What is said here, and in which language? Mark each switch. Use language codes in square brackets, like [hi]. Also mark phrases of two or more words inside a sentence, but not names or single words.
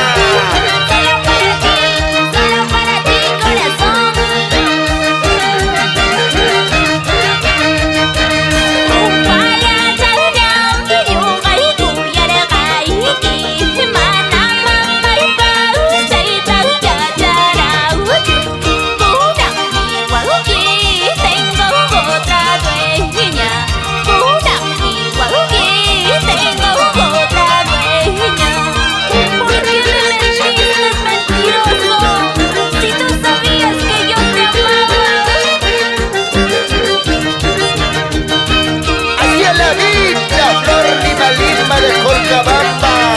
[es] Solo para ti, corazón. [qu] Upallachallam, ñugay, cuyargayqui, mana mamay pausaytaq llacharauchu. Punaqmi wawqi, [es] tengo otra dueña. [qu] Punaqmi wawqi, [es] tengo otra dueña. ¿Por qué me mentiste, mentiroso? Si tú sabías que yo te amaba. Así es la vida, Flor de Lima Lima de Cochabamba.